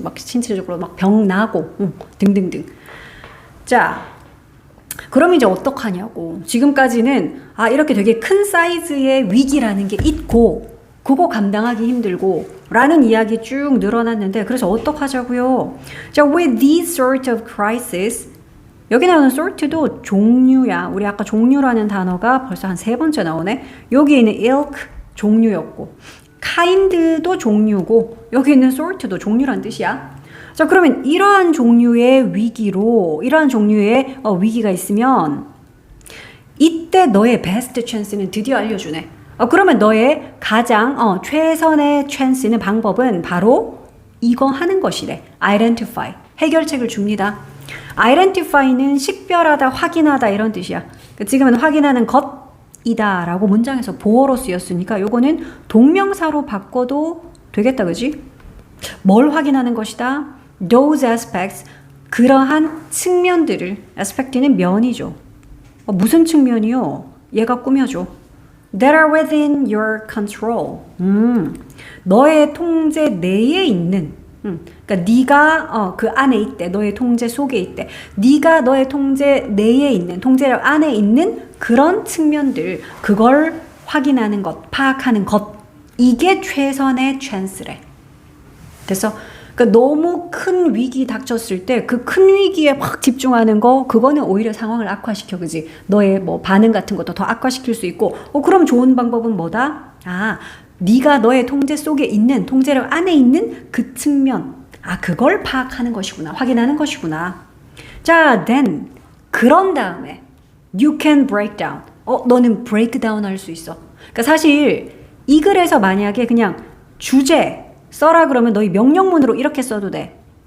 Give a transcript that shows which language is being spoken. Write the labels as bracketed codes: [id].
[ko] 막 신체적으로 막 병 나고 등등등. 자, 그럼 이제 어떡하냐고. 지금까지는 이렇게 되게 큰 사이즈의 위기라는 게 있고 그거 감당하기 힘들고 라는 이야기 쭉 늘어났는데, 그래서 어떡하자고요. 자, [en] with these sort of crisis, [ko] 여기 나오는 sort도 종류야. 우리 아까 종류라는 단어가 벌써 한 3번째 나오네. 여기 있는 ilk 종류였고, kind도 종류고, 여기 있는 sort도 종류란 뜻이야. 자, 그러면 이러한 종류의 위기로, 이러한 종류의 위기가 있으면 이때 너의 베스트 찬스는 드디어 알려주네. 그러면 너의 가장 최선의 찬스는, 방법은 바로 이거 하는 것이래. identify. 해결책을 줍니다. identify는 식별하다, 확인하다 이런 뜻이야. 지금은 확인하는 것이다 라고 문장에서 보어로 쓰였으니까 요거는 동명사로 바꿔도 되겠다, 그지? 뭘 확인하는 것이다? [en] Those aspects, [ko] 그러한 측면들을, aspect는 면이죠. 무슨 측면이요? 얘가 꾸며줘. [en] That are within your control. [ko] 너의 통제 내에 있는, 그러니까 네가 그 안에 있대. 너의 통제 속에 있대. 네가 너의 통제 내에 있는, 통제력 안에 있는 그런 측면들, 그걸 확인하는 것, 파악하는 것, 이게 최선의 찬스래. 그래서 그러니까 너무 큰 위기 닥쳤을 때 그 큰 위기에 확 집중하는 거, 그거는 오히려 상황을 악화시켜, 그지? 너의 뭐 반응 같은 것도 더 악화시킬 수 있고, 그럼 좋은 방법은 뭐다? 네가 너의 통제 속에 있는, 통제력 안에 있는 그 측면, 그걸 파악하는 것이구나, 확인하는 것이구나. [en] 자, then [ko] 그런 다음에 [en] you can break down. [ko] 너는 break down 할 수 있어. 그러니까 사실 이 글에서 만약에 그냥 주제 써라 그러면 너희 명령문으로 이렇게 써도 돼.